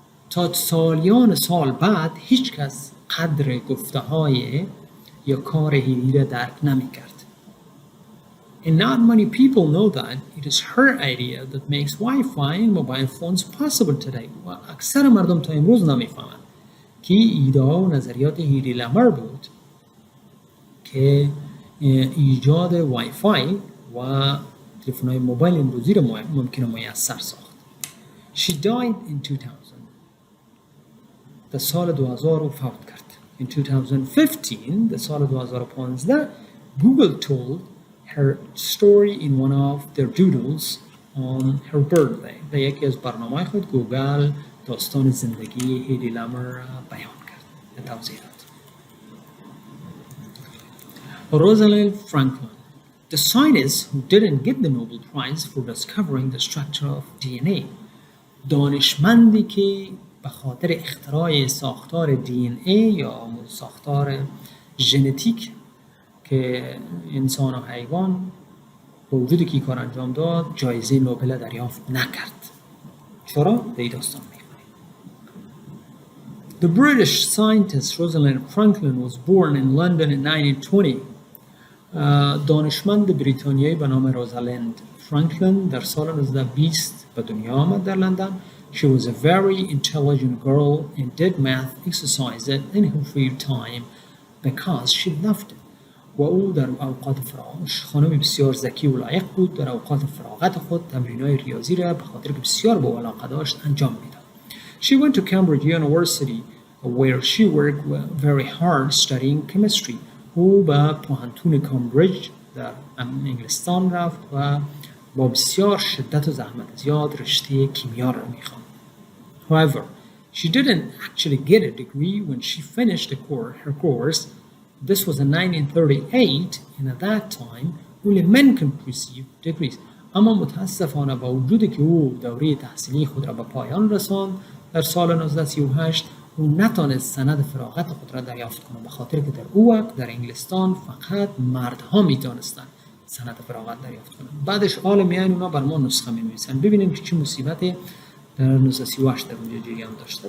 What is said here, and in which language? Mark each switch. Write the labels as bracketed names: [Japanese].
[Persian] تا سالیان سال بعد هیچ کس قدر گفته‌های یا کار هیدی را درک نمی‌کرد. [English] And not many people know that it is her idea that makes Wi-Fi and mobile phones possible today. [Persian] و اکثر مردم تا امروز نمی‌فهمند که ایده و نظریات هیدی لامر بود که ایجاد وای فای و تلفن‌های موبایل امروزی را ممکنه میسر ساخت. [English] She died in 2000. [Persian] در سال 2000 فوت کرد. [English] In 2015, [Persian] در سال 2015, [English] Google told her story in one of their doodles on her birthday. [Persian] در یکی از برنامه‌های خود گوگل داستان زندگی هیدی لامر بیان کرد. توضیح داد. [English] Rosalind Franklin, the scientist who didn't get the Nobel Prize for discovering the structure of DNA. [Persian] دانشمندی که به خاطر اختراع ساختار DNA یا ساختار ژنتیک که انسان و حیوان با وجودی که این کار انجام داد جایزه نوبل دریافت نکرد. چرا؟ به این داستان میخونیم. [English] The British scientist Rosalind Franklin was born in London in 1920. [Persian] دانشمند بریتانیایی به نام روزالند فرانکلین در سال 1920 به دنیا آمد در لندن. [English] She was a very intelligent girl and did math exercises in her free time because she loved it. [Persian] و او در اوقات فراغش خانم بسیار ذکی و لایق بود. در اوقات فراغت خود تمرین‌های ریاضی را به خاطر که بسیار به علاقه داشت انجام میداد. [English] She went to Cambridge University where she worked very hard studying chemistry. [Persian] او به پوهنتون کامبریج در انگلستان رفت و با بسیار شدت و زحمت زیاد رشته کیمیا را می‌خواند. [English] However, she didn't actually get a degree when she finished her course. This was in 1938, and at that time, only men could receive degrees. [Persian] اما متاسفانه با وجودی که او دوره تحصیلی خود را به پایان رساند در سال 1938 او نتانست سند فراغت خود را دریافت کنه، به خاطر که در او وقت در انگلستان فقط مردها میتونستن سند فراغت دریافت کنن. بعدش حال میان اونا بر ما نسخه می‌نویسن. ببینیم که چه مصیبتی در 1938 در اونجا جریان داشته.